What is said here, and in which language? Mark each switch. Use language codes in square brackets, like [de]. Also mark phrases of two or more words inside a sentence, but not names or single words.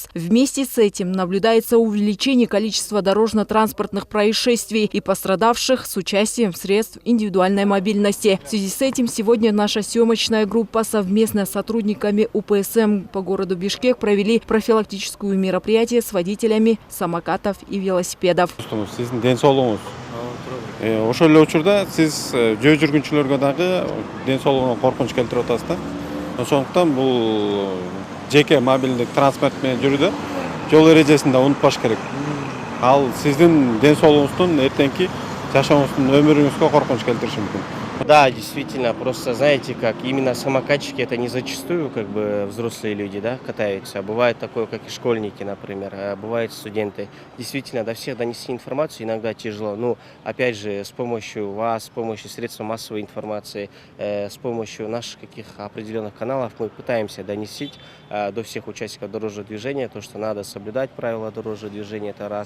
[ru] Вместе с этим наблюдается увеличение количества дорожно-транспортных происшествий и пострадавших с участием средств индивидуальной мобильности. В связи с этим сегодня наша съемочная группа совместно с сотрудниками УПСМ по городу Бишкек провели профилактическую мероприятие с водителями самокатов и велосипедов. [ky] Ошол эле учурда сиз жөө жүргүнчүлөргө дагы ден соолугуна коркунуч келтирип атасыз да. Ошондуктан бул жеке мобилдик транспорт менен жүрүүдө жол эрежесин да унутпаш керек. Ал сиздин ден соолугуңуздун эртеңки жашооңуздун өмүрүңүзгө коркунуч келтириши мүмкүн. [ru] Да, действительно, просто знаете, как именно самокатчики это не зачастую как бы взрослые люди, да, катаются. Бывает такое, как и школьники, например, а бывают студенты. Действительно, до всех донести информацию иногда тяжело. Ну, опять же, с помощью вас, с помощью средств массовой информации, с помощью наших каких определенных каналов мы пытаемся донести до всех участников дорожного движения то, что надо соблюдать правила дорожного движения, это раз.